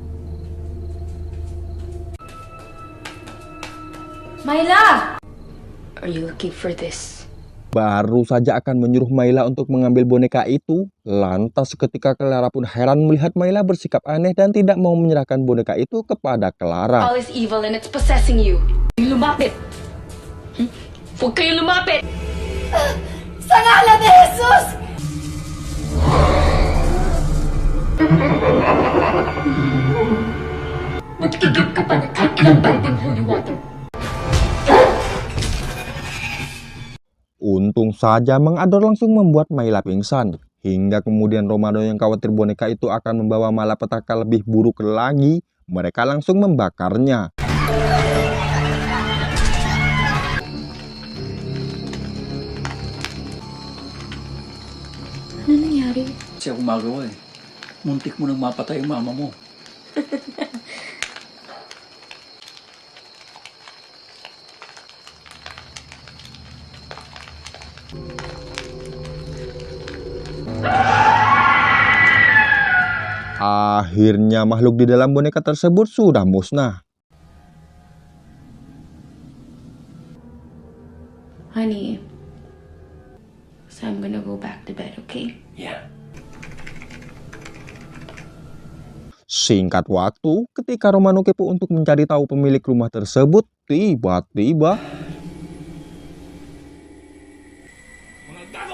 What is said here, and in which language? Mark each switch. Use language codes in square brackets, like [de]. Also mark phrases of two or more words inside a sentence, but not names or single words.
[en] Myla! Are you looking for this? [id] Baru saja akan menyuruh Mayla untuk mengambil boneka itu, lantas seketika Clara pun heran melihat Mayla bersikap aneh dan tidak mau menyerahkan boneka itu kepada Clara. All is evil and it's possessing you. [tl] Lumapit! Huwag kayo lumapit! Sa ngalan ni Jesus! Magtigib ka pa ng kahit ilang balding [en] holy water. [id] Untung saja mengador langsung membuat Mayla pingsan. Hingga kemudian Romano yang khawatir boneka itu akan membawa malapetaka lebih buruk lagi, mereka langsung membakarnya. [tl] Ano nangyari? Siya gumagawa eh. Muntik mo nang mapatay ang mama mo. [id] Akhirnya makhluk di dalam boneka tersebut sudah musnah. [en] Honey, so I'm gonna go back to bed, okay? Yeah. [id] Singkat waktu, ketika Romano kepo untuk mencari tahu pemilik rumah tersebut, tiba-tiba [tl] Mga gago!